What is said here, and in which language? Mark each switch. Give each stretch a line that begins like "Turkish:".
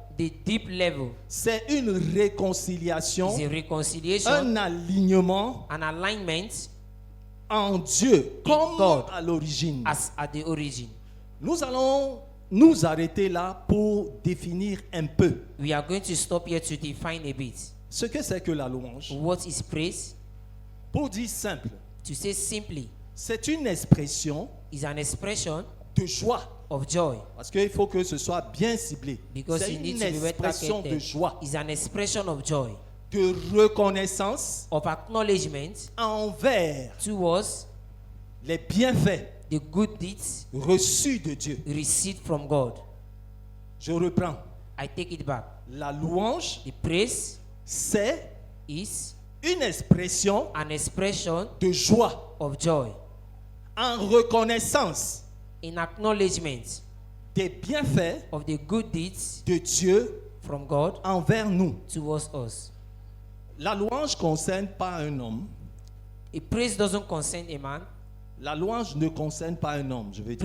English: The deep level
French: c'est une réconciliation,
English: is a reconciliation,
French: un alignement
English: an alignment
French: en Dieu, comme
English: God.
French: à l'origine.
English: as at the origin.
French: Nous allons nous arrêter là pour définir un peu
English: We are going to stop here to define a bit
French: ce que c'est que la louange.
English: what is praise.
French: Pour dire simple,
English: To say simply,
French: c'est une expression
English: is an expression
French: de joie.
English: of joy,
French: Parce qu'il faut que ce soit bien ciblé.
English: because
French: C'est
English: you need
French: une
English: to be well
French: expression de
English: targeted.
French: joie,
English: Is an expression of joy,
French: de reconnaissance
English: of acknowledgement
French: envers
English: towards
French: les bienfaits
English: the good deeds
French: reçus de Dieu.
English: received from God.
French: Je reprends.
English: I take it back.
French: La louange,
English: The praise
French: c'est
English: is
French: une expression
English: an expression
French: de joie
English: of joy,
French: en reconnaissance
English: in acknowledgement
French: des bienfaits
English: of the good deeds
French: de Dieu
English: from God
French: envers nous.
English: towards us.
French: La louange ne concerne pas un homme.
English: A praise doesn't concern a man.
French: La louange ne concerne pas un homme, je veux dire.